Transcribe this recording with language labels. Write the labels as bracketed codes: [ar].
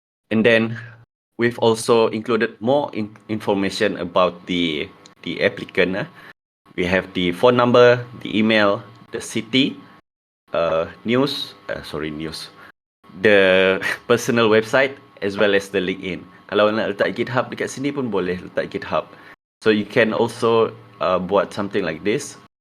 [en] And then we've also included more information about the applicant. We have the phone number, the email, the city, news, the personal website as well as the LinkedIn. [ms] Kalau nak letak GitHub dekat sini pun boleh letak GitHub. [en] So you can also buat something like this.